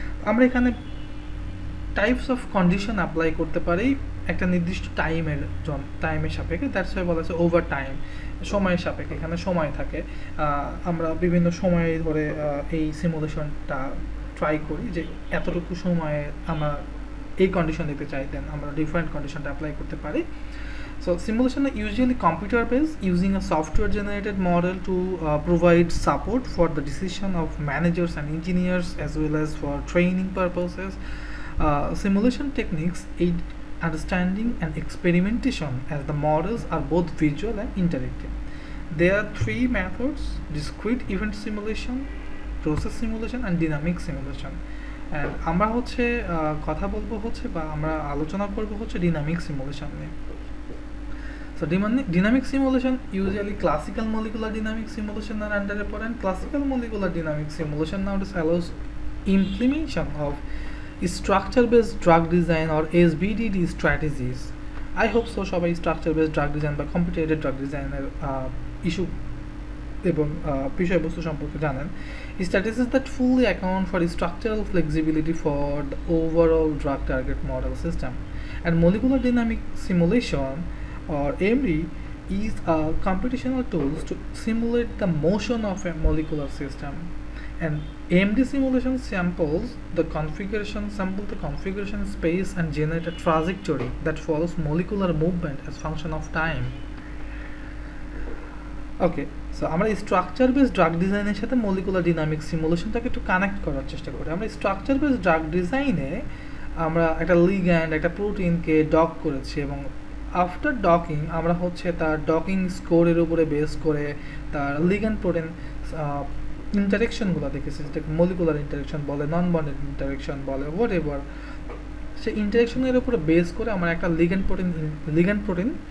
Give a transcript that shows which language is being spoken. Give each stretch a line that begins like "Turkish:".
Bangla: আমরা এখানে types of condition apply করতে পারি একটা নির্দিষ্ট টাইমের সাপেক্ষে।
English: that's why
Bangla: বলা আছে ওভার টাইম, সময়ের সাপেক্ষে, এখানে সময় থাকে। আমরা বিভিন্ন সময় ধরে এই সিমুলেশনটা ট্রাই করি যে এতটুকু সময়ে আমরা এই কন্ডিশন দিতে চাই, দেন আমরা ডিফারেন্ট কন্ডিশনটা অ্যাপ্লাই করতে পারি।
English: So simulation are usually computer based, using a software generated model to provide support for the decision of managers and engineers as well as for training purposes. Simulation techniques aid understanding and experimentation as the models are both visual and interactive. There are three methods: discrete event simulation, process simulation and dynamic simulation.
Bangla: And আমরা হচ্ছে কথা বলবো হচ্ছে বা আমরা আলোচনা করবো হচ্ছে ডিনামিক সিমুলেশন নিয়ে।
English: So dynamic simulation, usually classical molecular dynamic simulation are under and classical molecular dynamic simulation nowadays allows implementation of structure based drug design or SBDD strategies. I hope so
Bangla: সবাই structure based drug design বা computer aided drug design এর issue এবং বিষয়বস্তু সম্পর্কে জানেন।
English: Strategies that fully account for structural flexibility for the overall drug target model system. And molecular dynamic simulation or AMD is a computational tools to simulate the motion of a molecular system. And AMD simulation samples the configuration space and generate a trajectory that follows molecular movement as function of time.
Bangla: Okay, so আমরা structure base drug ডিজাইনের সাথে molecular dynamic সিমুলেশনটাকে একটু connect করার চেষ্টা করি। আমরা structure base drug ডিজাইনে আমরা একটা লিগ্যান্ড একটা প্রোটিনকে ডক করেছি এবং আফটার ডকিং আমরা হচ্ছে তার ডকিং স্কোরের উপরে বেস করে তার লিগ্যান্ড প্রোটিন ইন্টারেকশনগুলো দেখেছি, যেটাকে মলিকুলার ইন্টারেকশন বলে, নন বন্ডেড ইন্টারেকশন বলে, হোয়াট এভার। সেই ইন্টারেকশনের উপরে বেস করে আমরা একটা লিগ্যান্ড প্রোটিন